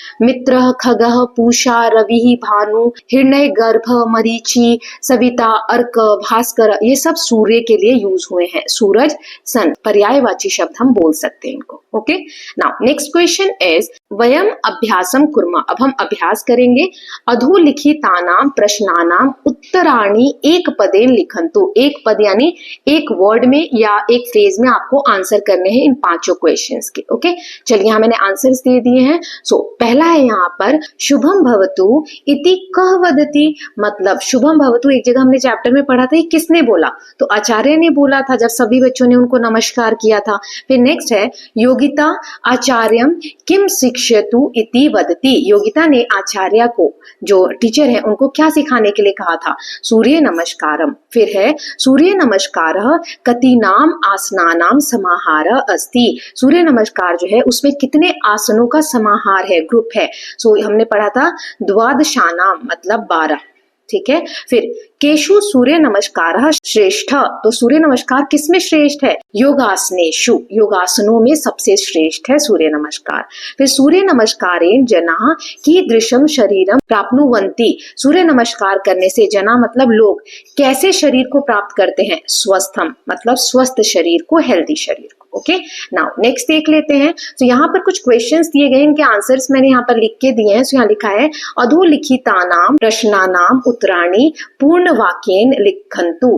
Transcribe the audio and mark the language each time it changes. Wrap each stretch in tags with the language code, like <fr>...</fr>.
<hi>मित्र, खगः, पूषा, रवि, भानु, हिरण्य गर्भ, मरीचि, सविता, अर्क, भास्कर, ये सब सूर्य के लिए यूज हुए हैं। सूरज, सन, पर्यायवाची शब्द हम बोल सकते हैं इनको।</hi> <en>okay, now next question is</en> <sa>वयम अभ्यासम कुर्मः।</sa> <hi>अब हम अभ्यास करेंगे।</hi> <sa>अधोलिखितानां प्रश्नानां उत्तराणि एक पदेन लिखन्तु।</sa> <hi>एक पद यानी एक वर्ड में या एक फ्रेज में आपको आंसर करने हैं इन पांचों क्वेश्चंस के। ओके, चलिए यहाँ मैंने आंसर्स दे दिए हैं। सो पहला है यहाँ पर</hi> <sa>शुभम भवतु इति कः वदति,</sa> <hi>मतलब शुभम भवतु एक जगह हमने चैप्टर में पढ़ा था, ये किसने बोला? तो आचार्य ने बोला था जब सभी बच्चों ने उनको नमस्कार किया था। फिर नेक्स्ट है</hi> <sa>योगिता आचार्यम किम शिक्षयतु इति वदति।</sa> <hi>योगिता ने आचार्य को, जो टीचर है, उनको क्या सिखाने के लिए कहा था?</hi> <sa>सूर्य नमस्कारम।</sa> <hi>फिर है</hi> <sa>सूर्य नमस्कारः कतीनाम आसनानाम समाहारः अस्ति।</sa> <hi>सूर्य नमस्कार जो है उसमें कितने आसनों का समाहार है, ग्रुप है। सो हमने पढ़ा था द्वादशानाम मतलब 12। ठीक है। फिर</hi> <sa>केशु सूर्य नमस्कार श्रेष्ठ,</sa> <hi>तो सूर्य नमस्कार किसमें श्रेष्ठ है? योगासनेषु, योगासनों में सबसे श्रेष्ठ है सूर्य नमस्कार।</hi> <sa>फिर सूर्य नमस्कारेण जनाः कीदृशं शरीरं प्राप्नुवन्ति।</sa> <hi>सूर्य नमस्कार करने से जना मतलब लोग कैसे शरीर को प्राप्त करते हैं? स्वस्थम मतलब स्वस्थ शरीर को, हेल्दी शरीर को। ओके, नाउ नेक्स्ट देख लेते हैं। तो यहाँ पर कुछ क्वेश्चंस दिए गए, इनके आंसर्स मैंने यहाँ पर लिख के दिए हैं। तो यहाँ लिखा है</hi> <sa>अधोलिखितानाम प्रश्नानाम उत्तराणि पूर्ण वाक्येन लिखन्तु।</sa>